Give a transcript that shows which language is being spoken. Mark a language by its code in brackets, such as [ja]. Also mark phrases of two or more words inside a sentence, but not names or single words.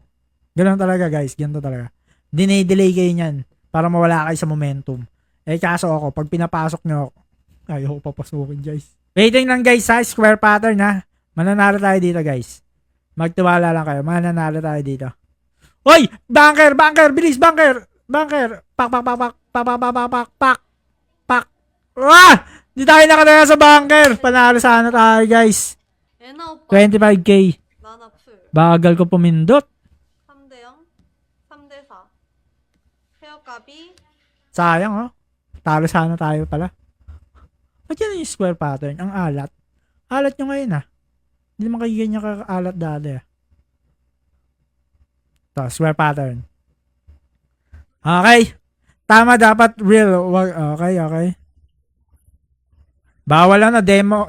[tl] Ganun talaga guys, ganun talaga. Dinay-delay kayo niyan para mawala kayo sa momentum. Eh kaso ako, pag pinapasok nyo ako, ayaw ko papasukin guys. Waiting lang guys ha, [en] square pattern [tl] ha. Mananalo tayo dito guys. Magtiwala lang kayo, mananalo tayo dito. Hoy! [en] Banker! Banker! [tl] Bilis! [en] Banker! Banker! [tl] Pak! Pak! Pak! Pak! Pak! Pak! Pak! Pak! Pak! Pak! Ah! Di tayo nakataya sa banker! Panalo sana tayo guys. [ko] 예나 오빠 [tl] 25k. [ko] 나나 풀 [tl] Bagal ko pumindot. [ko] 3대 0 3대 4 헤어값이 [tl] Sayang oh. Talo sana tayo pala. Ba't yan yung [en] square pattern? [tl] Ang alat. Alat nyo ngayon ah. Hindi naman kayo ganyan ka-alat dati ah. Ito, [en] square pattern. [tl] Okay. Tama dapat real. Okay. Bawal na demo.